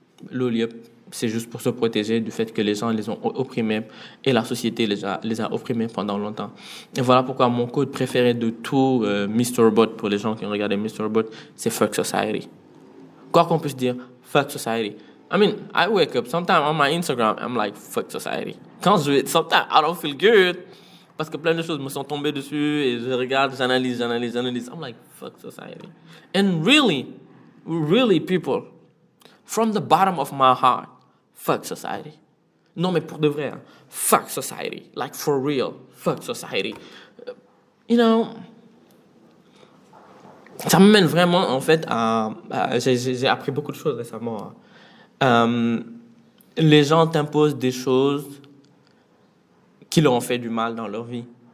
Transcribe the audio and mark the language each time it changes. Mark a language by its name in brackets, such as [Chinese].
[Wolof] Loolu yëpp, [French] c'est juste pour se protéger du fait que les gens les ont opprimés et la société les a opprimés pendant longtemps. Et voilà pourquoi mon code préféré de tout Mr. Bot, pour les gens qui ont regardé Mr. Bot, c'est [English] Fuck Society. [French] Quoi qu'on puisse dire, Fuck Society. [English] I mean, I wake up, sometimes on my Instagram, I'm like, Fuck Society. Sometimes I don't feel good, [French] parce que plein de choses me sont tombées dessus et je regarde, j'analyse. [English] I'm like, Fuck Society. And really people, from the bottom of my heart, fuck society. [French] Non, mais pour de vrai, hein, [English] fuck society. Like, for real, fuck society. You know, [French] ça me mène vraiment, en fait, j'ai appris beaucoup de choses récemment. Les gens t'imposent des choses qui leur ont fait du mal dans leur vie.